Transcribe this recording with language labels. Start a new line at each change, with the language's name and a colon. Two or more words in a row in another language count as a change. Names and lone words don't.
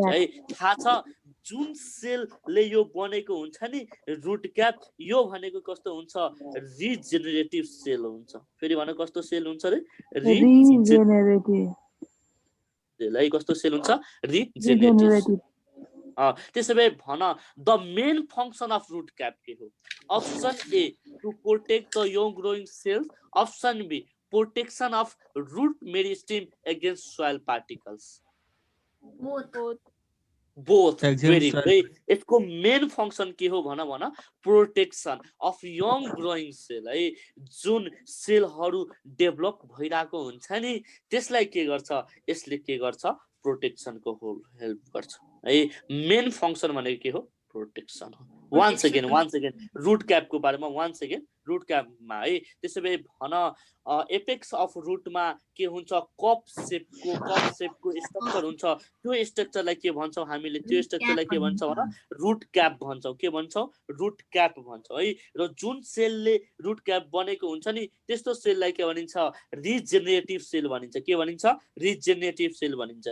Nepali: है थाहा छ जुन सेलले यो बनेको हुन्छ नि
English: root cap
Nepali: यो भनेको कस्तो हुन्छ
English: regenerative cell
Nepali: हुन्छ फेरि भने कस्तो सेल हुन्छ रे
English: regenerative cell
Nepali: कस्तो सेल हुन्छ रिजेनेरेटिभ त्यसैले भन
English: the main function of root cap
Nepali: के हो
English: option A to protect the young growing cells option B protection of root meristem against soil particles both very good
Nepali: यसको
English: main function
Nepali: के हो भन
English: protection of young growing cell
Nepali: है जुन सेलहरु डेभलप भइराको हुन्छ नि त्यसलाई के गर्छ यसले के गर्छ प्रोटेक्शन को हेल्प गर्छ है
English: main function
Nepali: भनेको के हो प्रोटेक्शन हो
English: once again root cap
Nepali: को बारेमा
English: once again
Nepali: रुट क्यापमा है त्यसैले भन
English: apex of root
Nepali: के हुन्छ
English: cup shape
Nepali: स्ट्रक्चर हुन्छ त्यो स्ट्रक्चरलाई के भन्छौं हामीले त्यो स्ट्रक्चरलाई के भन्छौं भन
English: root cap
Nepali: भन्छौं के भन्छौं
English: root cap
Nepali: भन्छौं है र जुन सेलले
English: root cap
Nepali: बनेको हुन्छ नि त्यस्तो सेललाई के भनिन्छ
English: regenerative cell
Nepali: भनिन्छ के भनिन्छ
English: regenerative cell
Nepali: भनिन्छ